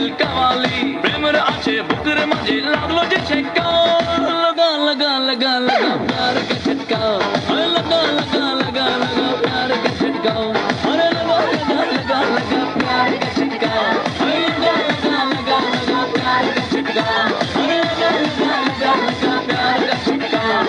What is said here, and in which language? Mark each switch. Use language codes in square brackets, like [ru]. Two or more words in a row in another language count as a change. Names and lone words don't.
[bn] কাওয়ালি প্রেমের আছে বুকের মাঝে লাগলো যে ছেকা লগা [hi] लगा लगा लगा प्यार के झटका लगा लगा लगा लगा प्यार के झटका अरे लगा लगा लगा लगा प्यार का झटका लगा लगा लगा लगा प्यार का झटका अरे लगा लगा लगा लगा प्यार का झटका।